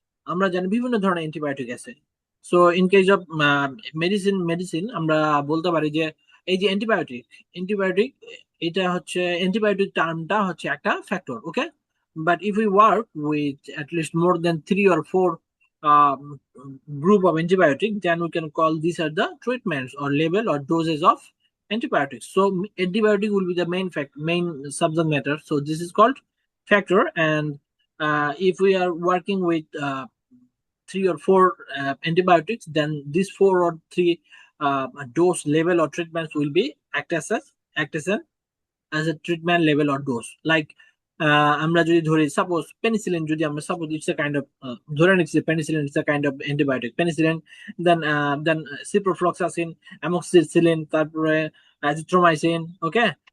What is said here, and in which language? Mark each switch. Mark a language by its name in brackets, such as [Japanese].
[Bangla] আমরা জানি বিভিন্ন ধরনের অ্যান্টিবায়োটিক আছে। [English] so in case of medicine [Bangla] আমরা বলতে পারি যে এই যে অ্যান্টিবায়োটিক এটা হচ্ছে, অ্যান্টিবায়োটিক টার্মটা হচ্ছে একটা factor, okay? [English] But if you work with at least more than 3 or 4 um, group of antibiotic, then we can call these are the treatments or level or doses of antibiotics. So antibiotic will be the main subject matter, so this is called factor. And if we are working with 3 or 4 antibiotics, then these 4 or 3 dose level or treatments will be act as a treatment level or dose. [Bangla] Like আমরা যদি ধরি suppose penicillin, যদি আমরা suppose [English] it's a kind of, [Bangla] ধরে নিচ্ছি penicillin it's a kind of antibiotic, penicillin, then then ciprofloxacin, amoxicillin, তারপরে azithromycin, ওকে?